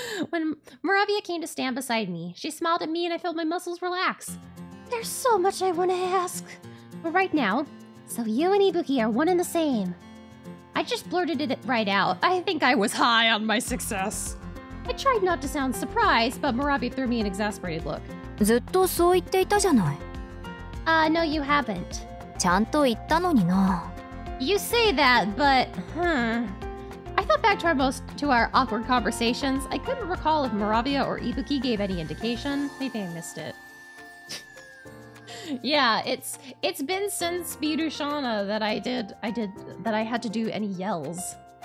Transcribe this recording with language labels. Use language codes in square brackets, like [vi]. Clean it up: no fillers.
[en] When Moravia came to stand beside me, she smiled at me and I felt my muscles relax. There's so much I want to ask. But right now, so you and Ibuki are one and the same. I just blurted it right out. I think I was high on my success. I tried not to sound surprised, but Moravia threw me an exasperated look. [ja] ずっとそう言っていたじゃない。 [en] No, you haven't. [ja] ちゃんと言ったのにな。 [en] You say that, but I thought back to our awkward conversations. I couldn't recall if Moravia or Ibuki gave any indication. Maybe I missed it. Yeah, it's been since Vtuber that I had to do any yells.